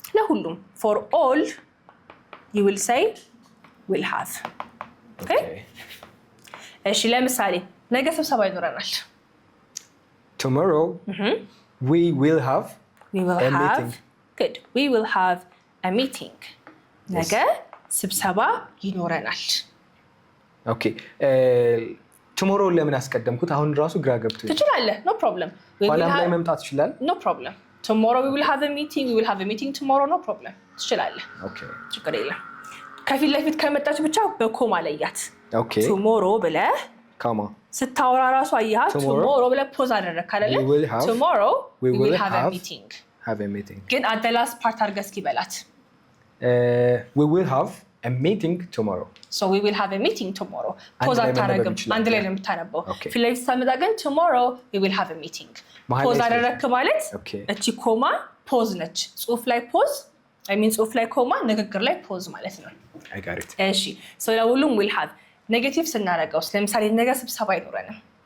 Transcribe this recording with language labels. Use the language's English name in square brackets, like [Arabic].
[English] ለሁሉም for all you will say will have okay [Amharic] እሺ ለምሳሌ ነገ ስብሰባ ይኖረናል [English] tomorrow we will have a meeting good we will have a meeting [Amharic] ነገ ስብሰባ ይኖረናል okay tomorrow ለምን አስቀደምኩት አሁን ራሱ ግራ ገብቶኝ ትችላለህ [English] no problem [Amharic] ኋላም ላይ መምጣት ይችላል [English] no problem tomorrow we will have a meeting we will have a meeting tomorrow no problem [Amharic] ትችላለህ [English] okay [Amharic] ችግር የለም ከፊት ለፊት ከመጣች ብቻ በኮማ ለያት [English] okay [Amharic] tomorrow ብለህ ኮማ ስታወራ ራሱ አያህ tomorrow ብለህ ፖዝ አደረግክ አይደለ [English] tomorrow we will have a meeting [Amharic] ግን [English] at the last part [Amharic] አድርገህ እስኪ በላት [English] we will have a meeting tomorrow so we will have a meeting tomorrow [Amharic] ፖዝ አታረግም አንድ ላይ ነው የምታነበው ፊት ለፊት ሳመጣ ግን [English] tomorrow we will have a meeting [Amharic] ፖዝ አደረግክ ማለት እቺ ኮማ ፖዝ ነች ጽሁፍ ላይ ፖዝ [English] I mean [Amharic] ጽሁፍ ላይ ኮማ ንግግር ላይ ፖዝ ማለት ነው [English] I got it [Amharic] እሺ so ለሁሉም [English] will have [Amharic] ኔጌቲቭ ስናደርገው ለምሳሌ ነገ ስብሰባ አይኖረንም